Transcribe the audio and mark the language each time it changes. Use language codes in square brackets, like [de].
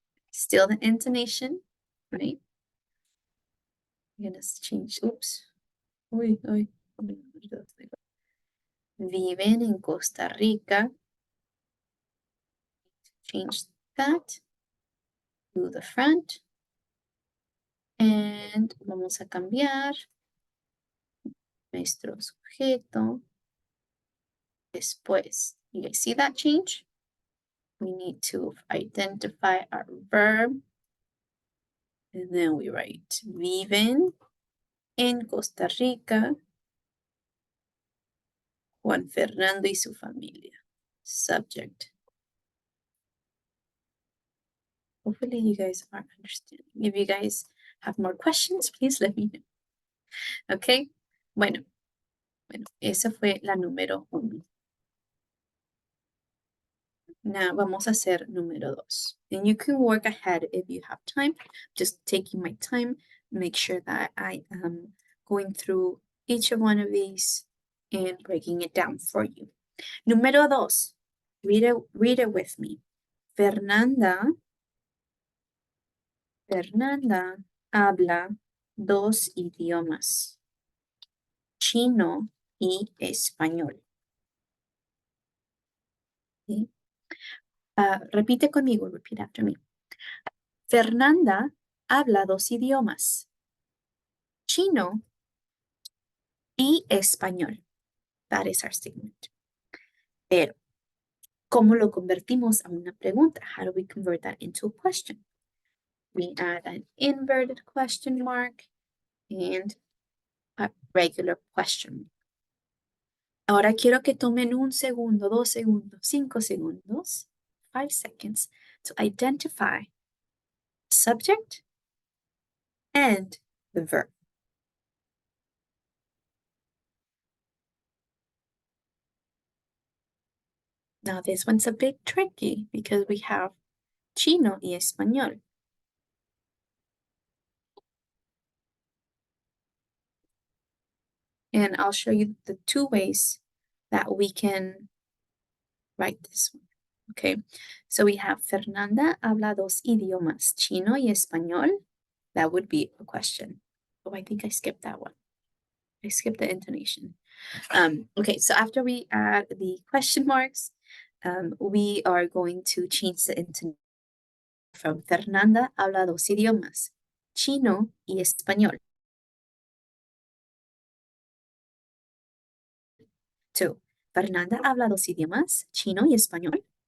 [en] Still the intonation, right? I'm going to change, oops. Uy, uy. [es] Viven en Costa Rica. [en] Change that to the front. [es] And vamos a cambiar nuestro sujeto. [en] Después, you guys see that change? We need to identify our verb. And then we write [es] viven en Costa Rica Juan Fernando y su familia. [en] Subject. Hopefully you guys are understanding. If you guys have more questions, please let me know. [es] Okay? Bueno, esa fue la número 1. Now vamos a hacer número 2. [en] And you can work ahead if you have time. Just taking my time, make sure that I am going through each of one of these and breaking it down for you. [es] Número 2. [en] Read it with me. [es] Fernanda habla 2 idiomas, chino y español. ¿Sí? Repite conmigo, [en] repeat after me. [es] Fernanda habla 2 idiomas, chino y español. [en] That is our statement. [es] Pero, ¿cómo lo convertimos a una pregunta? [en] How do we convert that into a question? We add an inverted question mark and a regular question mark. [es] Ahora quiero que tomen 1 segundo, 2 segundos, 5 segundos, [en] 5 seconds to identify the subject and the verb. Now this one's a bit tricky because we have [es] chino y español. [en] And I'll show you the 2 ways that we can write this one. Okay, so we have [es] Fernanda habla 2 idiomas, chino y español. [en] That would be a question. Oh, I think I skipped that one. I skipped the intonation. Okay, so after we add the question marks, we are going to change the intonation from [es] Fernanda habla 2 idiomas, chino y español, [en] to Fernanda habla 2 idiomas, chino y español.